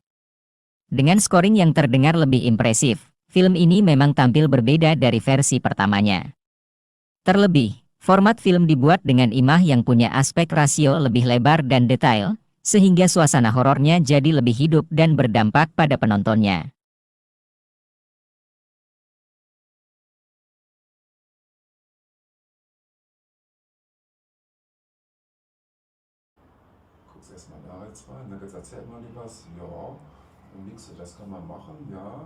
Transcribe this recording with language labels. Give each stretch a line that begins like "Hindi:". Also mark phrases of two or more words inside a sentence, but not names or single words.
Indonesian: Dengan scoring yang terdengar lebih impresif, film ini memang tampil berbeda dari versi pertamanya. Terlebih, format film dibuat dengan imah yang punya aspek rasio lebih lebar dan detail, sehingga suasana horornya jadi lebih hidup dan berdampak pada penontonnya.
German: Guckst erstmal da jetzt rein, dann erzählt man dir was, ja, und nix, das kann man machen, ja.